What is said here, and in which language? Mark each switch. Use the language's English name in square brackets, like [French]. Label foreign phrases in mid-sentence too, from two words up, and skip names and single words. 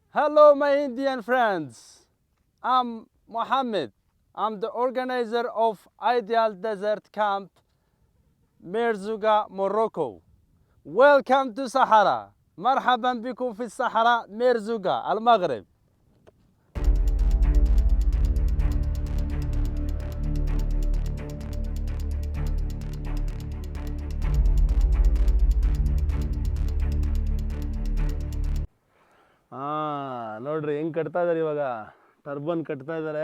[English] Hello, my Indian friends. I'm Mohammed. I'm the organizer of Ideal Desert Camp, Merzouga, Morocco. Welcome to Sahara. [Arabic] مرحبا بكم في الصحراء ميرزوغا المغرب. [Kannada] ನೋಡ್ರಿ ಹೆಂಗೆ ಕಟ್ತಾ ಇದ್ದಾರೆ ಇವಾಗ ಟರ್ಬನ್ ಕಟ್ತಾ ಇದ್ದಾರೆ.